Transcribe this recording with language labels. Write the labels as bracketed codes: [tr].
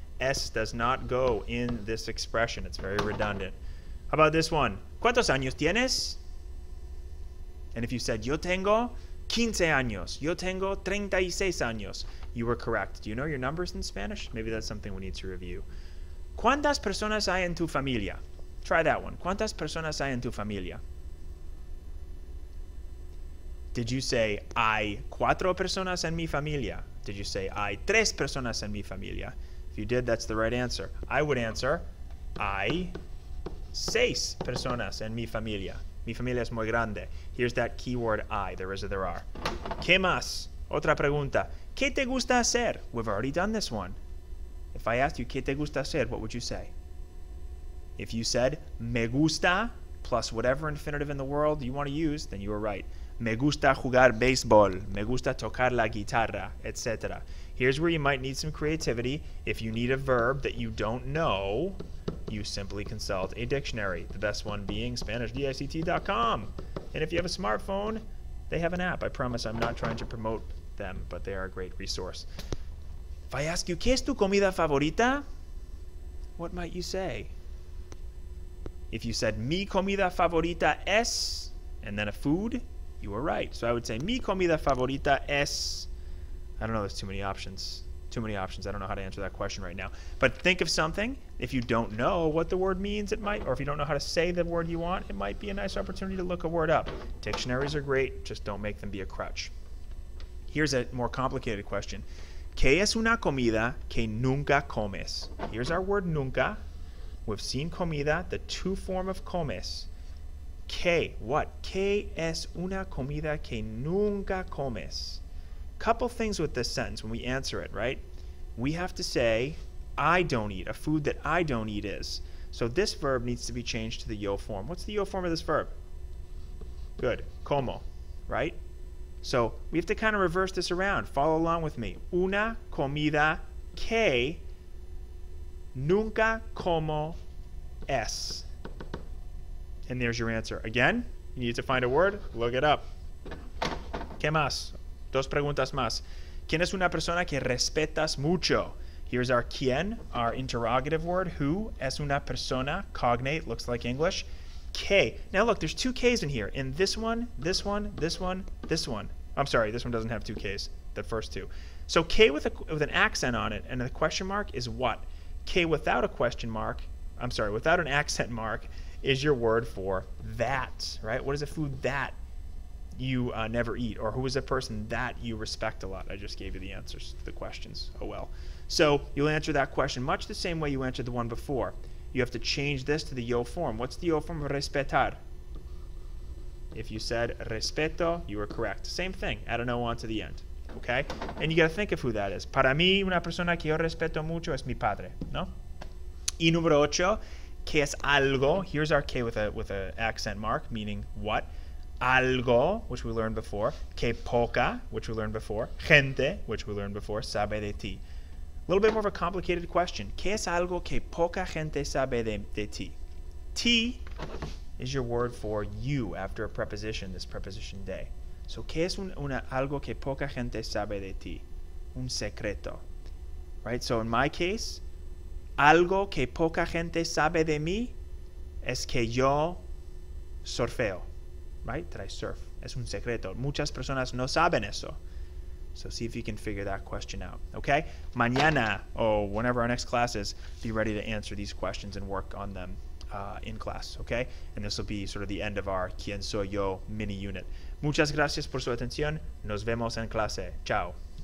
[en] S does not go in this expression. It's very redundant. How about this one? [es] ¿Cuántos años tienes? [en] And if you said [es] yo tengo 15 años, yo tengo 36 años, [en] you were correct. Do you know your numbers in Spanish? Maybe that's something we need to review. [es] ¿Cuántas personas hay en tu familia? [en] Try that one. [es] ¿Cuántas personas hay en tu familia? [en] Did you say [es] hay 4 personas en mi familia? [en] Did you say [es] hay 3 personas en mi familia? [en] If you did, that's the right answer. I would answer [es] hay 6 personas en mi familia. Mi familia es muy grande. [en] Here's that keyword I. There is or there are. [es] ¿Qué más? Otra pregunta. ¿Qué te gusta hacer? [en] We've already done this one. If I asked you [es] ¿qué te gusta hacer? [en] What would you say? If you said [es] me gusta [en] plus whatever infinitive in the world you want to use, then you were right. [es] Me gusta jugar béisbol. Me gusta tocar la guitarra, etc. [en] Here's where you might need some creativity. If you need a verb that you don't know, you simply consult a dictionary. The best one being SpanishDICT.com. And if you have a smartphone, they have an app. I promise I'm not trying to promote them, but they are a great resource. If I ask you, [es] ¿qué es tu comida favorita? [en] What might you say? If you said, [es] mi comida favorita es, [en] and then a food, you were right. So I would say, mi comida favorita es I don't know, there's too many options. Too many options. I don't know how to answer that question right now. But think of something. If you don't know what the word means, it might, or if you don't know how to say the word you want, it might be a nice opportunity to look a word up. Dictionaries are great, just don't make them be a crutch. Here's a more complicated question. [es] ¿Qué es una comida que nunca comes? [en] Here's our word nunca. We've seen comida, the two form of comes. [es] ¿Qué? [en] What? [es] ¿Qué es una comida que nunca comes? [en] Couple things with this sentence when we answer it, right? We have to say, I don't eat. A food that I don't eat is. So this verb needs to be changed to the yo form. What's the yo form of this verb? Good. Como, right? So we have to kind of reverse this around. Follow along with me. [es] Una comida que nunca como es. [en] And there's your answer. Again, you need to find a word. Look it up. [es] ¿Qué más? Dos preguntas más. ¿Quién es una persona que respetas mucho? [en] Here's our quien, our interrogative word. Who es una persona? Cognate, looks like English. Que. Now look, there's two K's in here. In this one, this one, this one, this one. I'm sorry, this one doesn't have two K's, the first two. So K with an accent on it and a question mark is what? K without a question mark, I'm sorry, without an accent mark is your word for that, right? What is a food that you never eat? Or who is a person that you respect a lot? I just gave you the answers to the questions. Oh well. So you'll answer that question much the same way you answered the one before. You have to change this to the yo form. What's the yo form of respetar? If you said respeto, you were correct. Same thing. Add an O on to the end. Okay? And you got to think of who that is. [es] Para mí, una persona que yo respeto mucho es mi padre. ¿No? Y número 8, que es algo. [en] Here's our K with a accent mark, meaning what? Algo, which we learned before. Que poca, which we learned before. Gente, which we learned before. [es] Sabe de ti. [en] A little bit more of a complicated question. [es] ¿Qué es algo que poca gente sabe de ti? [en] Ti is your word for you after a preposition, this preposition de. [es] So, ¿qué es algo que poca gente sabe de ti? Un secreto. [en] Right? So, in my case, [es] algo que poca gente sabe de mí es que yo surfeo. [en] Right? That I surf. [es] Es un secreto. Muchas personas no saben eso. [en] So see if you can figure that question out. Okay? Mañana, or whenever our next class is, be ready to answer these questions and work on them in class. Okay? And this will be sort of the end of our Quien Soy Yo mini unit. [es] Muchas gracias por su atención. Nos vemos en clase. Chao.